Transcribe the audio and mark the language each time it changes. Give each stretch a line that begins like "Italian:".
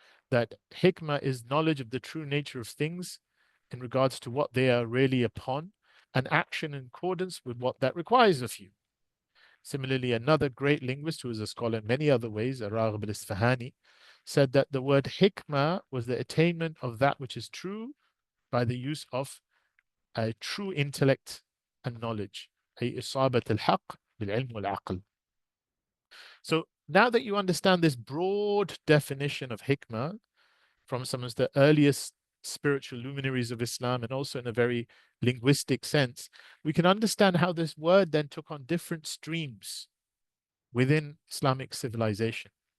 English: That hikmah is knowledge of the true nature of things in regards to what they are really upon, and action in accordance with what that requires of you. Similarly, another great linguist who is a scholar in many other ways, Raghib al-Isfahani, said that the word hikmah was the attainment of that which is true by the use of a true intellect and knowledge.
Arabic: أي إصابة الحق بالعلم والعقل.
English: So now that you understand this broad definition of hikmah from some of the earliest spiritual luminaries of Islam, and also in a very linguistic sense, we can understand how this word then took on different streams within Islamic civilization.